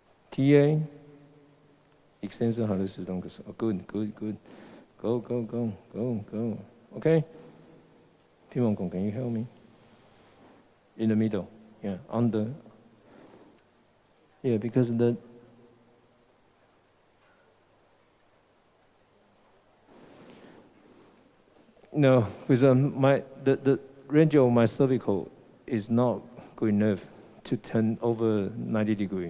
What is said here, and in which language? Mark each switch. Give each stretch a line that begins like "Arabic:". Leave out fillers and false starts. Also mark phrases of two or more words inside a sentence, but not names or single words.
English: TA, extensor hallucis longus. Oh, good, good, good. Go, go, go, go, go. Okay. Pimon, can you help me? In the middle, yeah, under. Yeah, because the no, because the range of my cervical is not good enough to turn over 90 degrees.